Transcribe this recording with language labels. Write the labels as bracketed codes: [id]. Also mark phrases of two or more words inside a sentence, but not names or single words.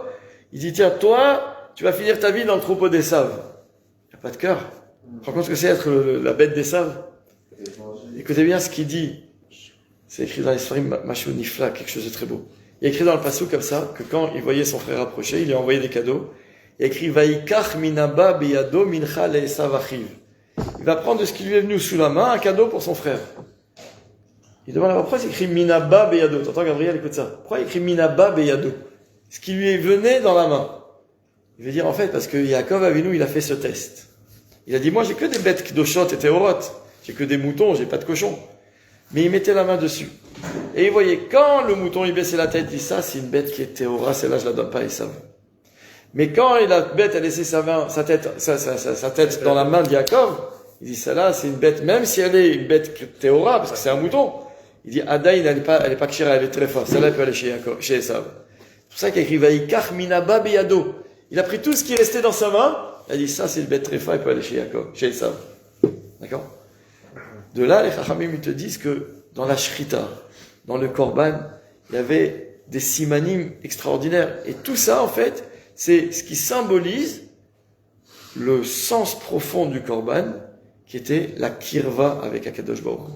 [fr] Il dit, tiens, toi, tu vas finir ta vie dans le troupeau d'Esav. Il n'y a pas de cœur. Tu te rends compte ce que c'est être la bête d'Esav? Écoutez bien ce qu'il dit. C'est écrit dans les Sfarim, [he] משהו נפלא, [fr] quelque chose de très beau. Il y a écrit dans le passou comme ça, que quand il voyait son frère approcher, il lui a envoyé des cadeaux. Il y a écrit, [he] ויקח מן הבא בידו מנחה לעשו אחיו. [fr] Il va prendre de ce qui lui est venu sous la main, un cadeau pour son frère. Il demande pourquoi c'est écrit [he] מן הבא בידו. [fr] T'entends Gabriel, écoute ça. Pourquoi il écrit [he] מן הבא בידו? [fr] Ce qui lui est venu dans la main. Il veut dire en fait parce que Yaakov Avinu, il a fait ce test. Il a dit, moi j'ai que des bêtes kdoshot et théorotes. J'ai que des moutons, j'ai pas de cochons. Mais il mettait la main dessus. Et il voyait quand le mouton il baissait la tête, il dit ça c'est une bête qui est théora, celle-là je la donne pas à Esav. Mais quand la bête a laissé sa tête dans la main de Yaakov, il dit celle-là c'est une bête, même si elle est une bête théora, parce que c'est un mouton. Il dit, Adaïn, elle est pas kshira, elle est très forte. Celle-là, elle peut aller chez Esav. C'est pour ça qu'il a écrit, [he] ויקח מן הבא בידו. [fr] Il a pris tout ce qui restait dans sa main. Il a dit, ça, c'est une bête très forte, elle peut aller chez Esav. D'accord? De là, les chachamim, ils te disent que dans la shrita, dans le korban, il y avait des simanim extraordinaires. Et tout ça, en fait, c'est ce qui symbolise le sens profond du korban, qui était la kirva avec [he] הקדוש ברוך הוא.